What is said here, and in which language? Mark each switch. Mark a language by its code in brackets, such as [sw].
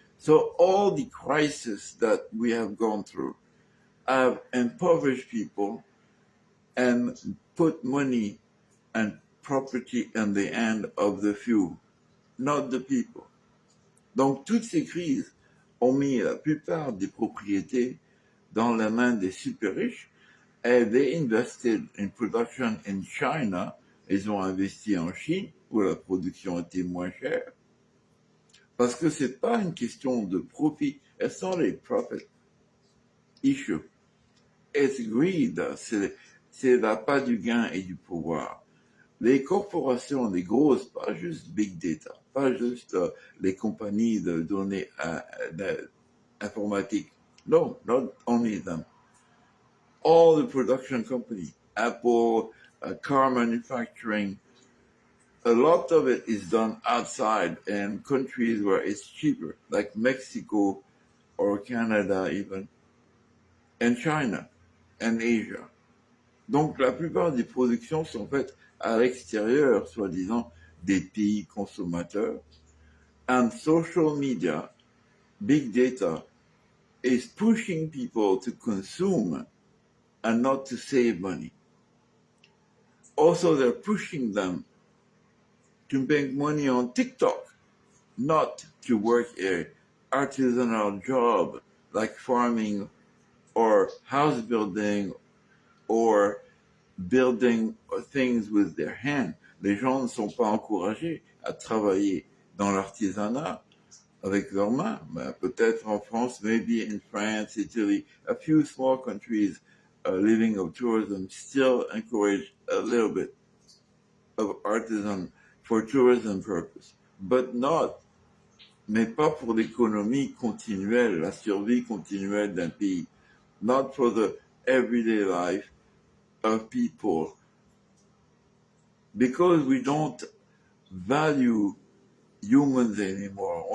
[en] So all the crises that we have gone through have impoverished people and put money and property in the hand of the few, not the people. [fr] Donc toutes ces crises ont mis la plupart des propriétés dans la main des super riches, [en] and they invested in production in China. [fr] Ils ont investi en Chine où la production était moins chère. Parce que c'est pas une question de profit. [en] It's not a profit issue. It's greed. [fr] C'est l'appât du gain et du pouvoir. Les corporations, les grosses, pas juste big data, pas juste les compagnies de données informatiques. [en] No, not only them. All the production companies, Apple, car manufacturing, a lot of it is done outside in countries where it's cheaper, like Mexico or Canada even, and China and Asia. [fr] Donc la plupart des productions sont faites à l'extérieur, soi-disant, des pays consommateurs. [en] And social media, big data, is pushing people to consume and not to save money. Also, they're pushing them to make money on TikTok, not to work an artisanal job like farming or house building or building things with their hands. [fr] Les gens ne sont pas encouragés à travailler dans l'artisanat avec leurs mains. Peut-être en France, [en] maybe in France, Italy, a few small countries living of tourism still encourage a little bit of artisan for tourism purpose, but not, [fr] mais pas pour l'économie continuelle, la survie continuelle d'un pays, [en] not for the everyday life of people, because we don't value humans anymore.